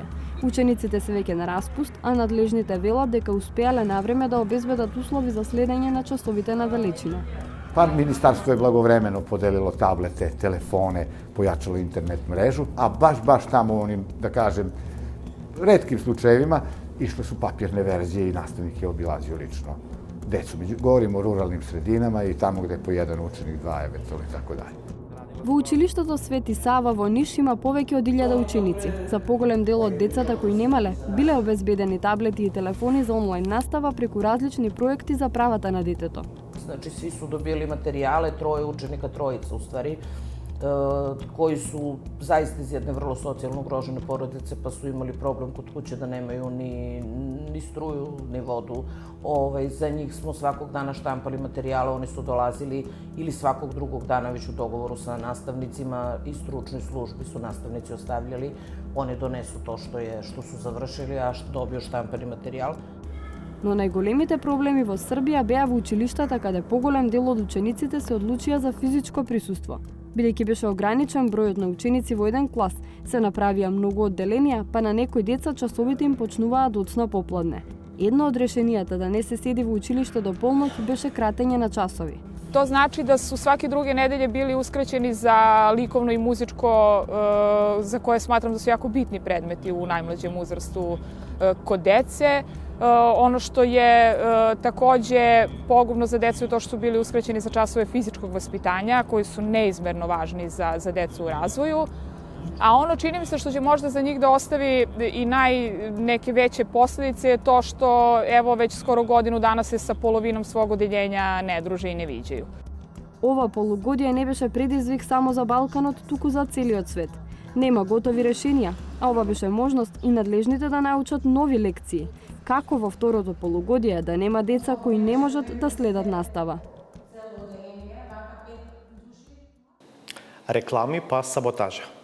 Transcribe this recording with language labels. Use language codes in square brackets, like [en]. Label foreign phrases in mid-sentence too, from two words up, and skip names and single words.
[mk] Учениците се веќе на распуст, а надлежните велат дека успеале навреме да обезбедат услови за следење на часовите на далечина. [sr] Па Министарство е благовремено поделило таблете, телефоне, појачало интернет мрежу, а баш таму оним, да кажем, ретким случаевима, ишле су папирне верзije и наставник je obilazio lično decu. Govorimo o ruralnim sredinama i tamo gde po jedan učenik, dva eventualno i tako dalje. [mk] Во училиштето Свети Сава во Ниш има повеќе од 1000 ученици. За поголем дел од децата кои немале, биле обезбедени таблети и телефони за онлайн настава преку различни проекти за правата на детето. [sr] Значи, сви su dobili materijale, troje učenika, trojica u stvari, koji su zaista iz jedne vrlo socijalno ugrožene porodice, pa su imali problem kod kuće da nemaju ni struju, ni vodu. Za njih smo svakog dana štampali materijale, oni su dolazili ili svakog drugog dana već u dogovoru sa nastavnicima i stručnoj službi su nastavnici ostavljali. Oni donesu to što su završili, a što dobio štampani materijal. [mk] Но најголемите проблеми во Србија беа во училиштата каде поголем дел од учениците се одлучија за физичко присуство. Бидејќи беше ограничен бројот на ученици во еден клас, се направија многу одделенија, па на некои деца часовите им почнуваа доцна попладне. Едно од решенијата да не се седи во училиште до полноќ беше кратење на часови. [sr] To znači da su svake druge nedelje bili uskraćeni za likovno i muzičko, za koje smatram da su jako bitni predmeti u najmlađem uzrastu kod dece. Ono što je takođe pogubno za decu je to što su bili uskraćeni za časove fizičkog vaspitanja, koji su neizmerno važni za decu u razvoju. A ono, čini mi se, što će možda za njih da ostavi i neke veće posledice je to što, evo, već skoro godinu dana se sa polovinom svog odeljenja ne druže i ne viđaju. [mk] Ова полугодие не беше предизвик само за Балканот, туку за целиот свет. Нема готови решенија, а ова беше можност и надлежните да научат нови лекции. Како во второто полугодие да нема деца кои не можат да следат настава. Реклами па саботажа.